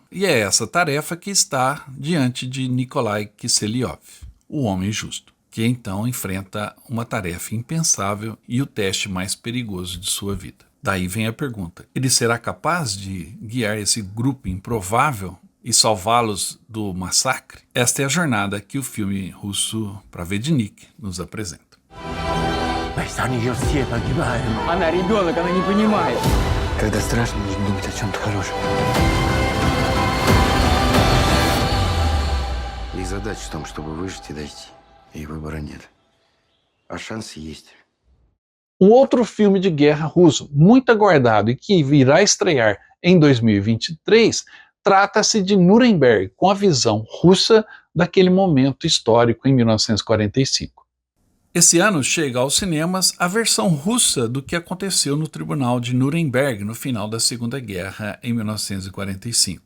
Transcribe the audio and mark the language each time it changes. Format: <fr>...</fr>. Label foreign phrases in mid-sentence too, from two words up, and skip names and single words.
<pt>E é essa tarefa que está diante de Nikolai Kiselyov, o homem justo, que então enfrenta uma tarefa impensável e o teste mais perigoso de sua vida. Daí vem a pergunta: ele será capaz de guiar esse grupo improvável e salvá-los do massacre? Esta é a jornada que o filme russo Pravednik nos apresenta.</pt> <ru>Она ребенок, она не понимает. Когда страшно, нужно думать о чем-то хорошем. Их задача в том, чтобы выжить и дойти. И выбора нет. А шансы есть.</ru> <pt>Um outro filme de guerra russo muito aguardado e que virá estrear em 2023 trata-se de Nuremberg, com a visão russa daquele momento histórico em 1945. Esse ano chega aos cinemas a versão russa do que aconteceu no Tribunal de Nuremberg no final da Segunda Guerra, em 1945.</pt>